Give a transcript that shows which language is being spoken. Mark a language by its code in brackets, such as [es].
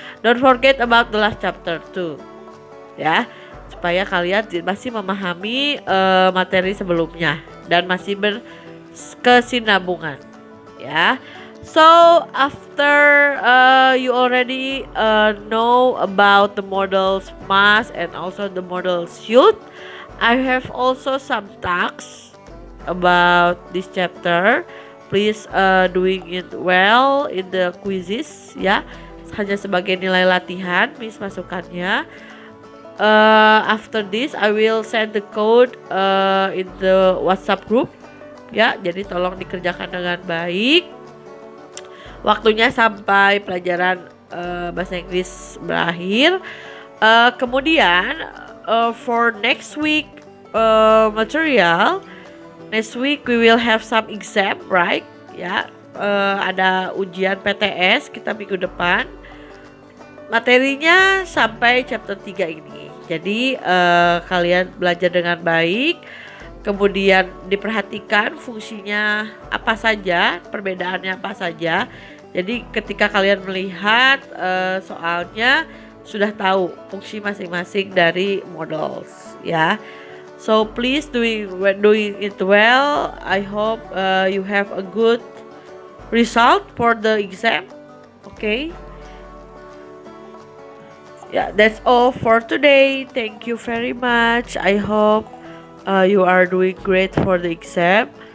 [en] Don't forget about the last chapter too. [id] Ya, supaya kalian masih memahami materi sebelumnya dan masih berkesinambungan. Ya. [en] So after you already know about the models must and also the models should, I have also some tasks about this chapter. Please doing it well in the quizzes ya. [id] Hanya sebagai nilai latihan Miss masukkannya. [en] After this I will send the code in the WhatsApp group ya. [id] Jadi tolong dikerjakan dengan baik. Waktunya sampai pelajaran bahasa Inggris berakhir. [en] Kemudian for next week material, next week we will have some exam, right? [id] Ya, ada ujian PTS kita minggu depan. Materinya sampai chapter 3 ini. Jadi kalian belajar dengan baik, kemudian diperhatikan fungsinya apa saja, perbedaannya apa saja. Jadi ketika kalian melihat soalnya sudah tahu fungsi masing-masing dari models ya. [en] So please doing it well. I hope you have a good result for the exam. Okay. Yeah, that's all for today. Thank you very much. I hope you are doing great for the exam.